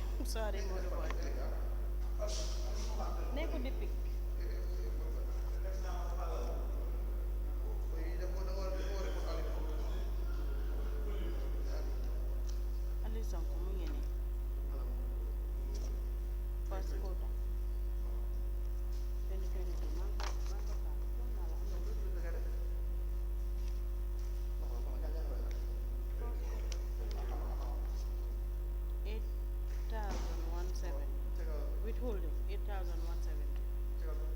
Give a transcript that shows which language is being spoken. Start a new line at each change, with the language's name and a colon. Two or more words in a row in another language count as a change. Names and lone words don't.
English: Sorry, Modou Boy.
Wolof: Neko di pick. Alieu Sonko mu ngi nii.
English: First quarter.
Wolof: 2022 man ko taal. Foog naa la am na lu dul nga def.
English: First quarter. 8,170. Withholding 8,170.